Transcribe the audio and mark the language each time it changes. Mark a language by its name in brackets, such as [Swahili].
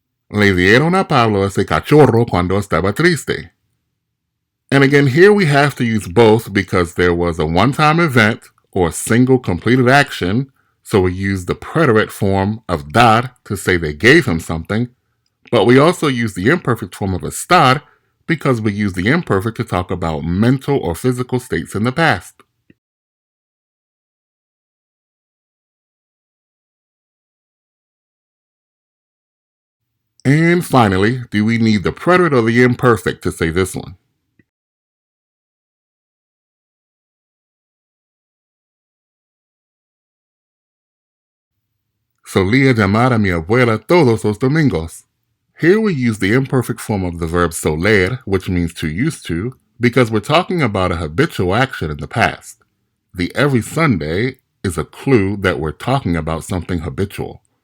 [Spanish] Le dieron a Pablo ese cachorro cuando estaba triste. [English] And again, here we have to use both because there was a one-time event or a single completed action, so we use the preterite form of dar to say they gave him something, but we also use the imperfect form of estar because we use the imperfect to talk about mental or physical states in the past. And finally, do we need the preterite or the imperfect to say this one? [Spanish] Solía llamar a mi abuela todos los domingos. [English] Here we use the imperfect form of the verb soler, which means to used to, because we're talking about a habitual action in the past. The every Sunday is a clue that we're talking about something habitual.